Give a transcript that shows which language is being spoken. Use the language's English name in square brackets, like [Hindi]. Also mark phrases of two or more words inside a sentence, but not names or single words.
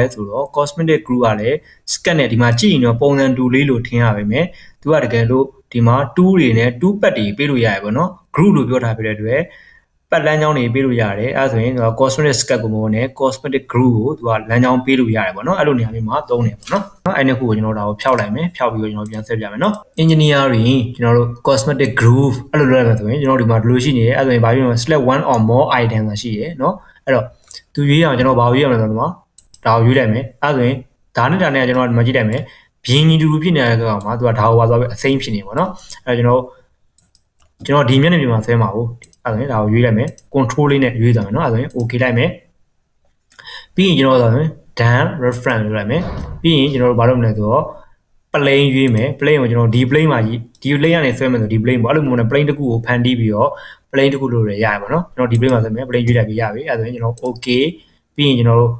[Burmese] ဆိုတော့ [English] Cosmetic Groove [Burmese] ကလည်း Scan နဲ့ဒီမှာကြည့်ရင်တော့ပုံစံတူလေးလို့ထင်ရပါမယ်သူကတကယ်လို့ဒီမှာ2တွေနဲ့2ပတ်တွေပေးလို့ရတယ်ပေါ့နော် Groove လို့ပြောထားပြတဲ့အတွက်ပတ်လမ်းကြောင်းတွေပေးလို့ရတယ်အဲဒါဆိုရင် [English] Cosmetic Scan [Burmese] ကိုမဟုတ်နဲ့ [English] Cosmetic Groove [Burmese] ကိုသူကလမ်းကြောင်းပေးလို့ရတယ်ပေါ့နော်အဲ့လိုနေရာမျိုးမှာသုံးတယ်ပေါ့နော်အဲ့ဒီခုကိုကျွန်တော်တို့ဒါကိုဖျောက်လိုက်မယ်ဖျောက်ပြီးတော့ကျွန်တော်ပြန်ဆက်ပြမယ်နော် Engineering ကျွန်တော်တို့ [English] Cosmetic Groove [Burmese] အဲ့လိုလုပ်ရမယ်ဆိုရင်ကျွန်တော်ဒီမှာဒီလိုရှိနေတယ်အဲ့ဆိုရင်ဘာဖြစ်လဲ [English] select one or more item [Burmese] ဆိုတာရှိတယ်နော်အဲ့တော့သူရွေးအောင် ကျွန်တော်ဘာကိုရွေးရမလဲဆိုတော့ဒါကိုရွေးလိုက်မယ်အဲ့ဆိုရင်ဒါနဲ့ဒါနဲ့ကျွန်တော်ဒီမှာကြည့်လိုက်မယ်ဘင်းကြီးတူဖြစ်နေတဲ့ကောင်မှာသူကဒါကိုပါသွား ပြီးအစိမ့်ဖြစ်နေပေါ့နော်အဲ့တော့ကျွန်တော်ဒီမျက်နှာပြင်မှာဆွဲမှာဟုတ်အဲ့ဆိုရင်ဒါကိုရွေးလိုက်မယ် control လေးနဲ့ရွေးသွားမယ်နော်အဲ့ဆိုရင် okay လိုက်မယ်ပြီးရင်ကျွန်တော်ဆိုရင် [English] done reference [Burmese] လုပ်လိုက်မယ်ပြီးရင်ကျွန်တော်တို့ဘာလုပ်မလဲဆိုတော့ plane ရွေးမယ် plane ကိုကျွန်တော်ဒီ plane မှာဒီ plane ကနေဆွဲမယ်ဆိုဒီ plane ပေါ့အဲ့လိုမျိုးနဲ့ plane တစ်ခုကိုဖန်တီးပြီးတော့ plane တစ်ခုလို့ရရပါတော့ကျွန်တော်ဒီ plane မှာဆွဲမယ် plane ရွေးလိုက်ပြီးရပြီအဲ့ဆိုရင်ကျွန်တော် okay ပြီးရင်ကျွန်တော်တို့